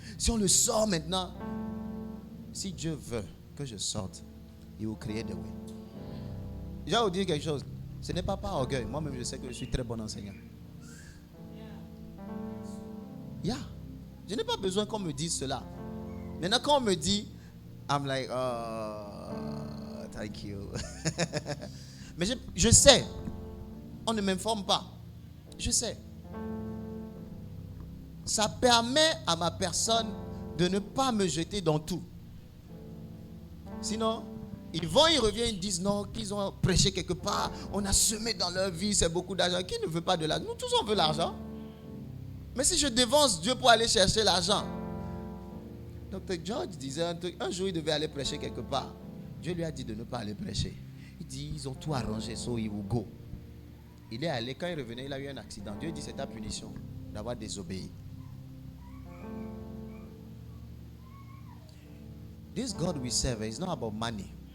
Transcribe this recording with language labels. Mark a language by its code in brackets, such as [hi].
[fr] Si on le sort maintenant, si Dieu veut que je sorte, il [en] will create the way. [fr] Je vais vous dire quelque chose, ce n'est pas par orgueil. Moi-même je sais que je suis très bon enseignant. Je n'ai pas besoin qu'on me dise cela. Maintenant quand on me dit, [en] I'm like, oh, thank you. [fr] Mais je sais, on ne m'informe pas. Je sais. Ça permet à ma personne de ne pas me jeter dans tout. Sinon, ils reviennent, ils disent non, qu'ils ont prêché quelque part, on a semé dans leur vie, c'est beaucoup d'argent. Qui ne veut pas de l'argent? Nous tous on veut l'argent. Mais si je dévance Dieu pour aller chercher l'argent. Dr. George disait un jour il devait aller prêcher quelque part. Dieu lui a dit de ne pas aller prêcher. Il dit ils ont tout arrangé, [en] so he will go. [fr] Il est allé, quand il revenait, il a eu un accident. Dieu dit c'est ta punition d'avoir désobéi. [en] This God we serve is not about money.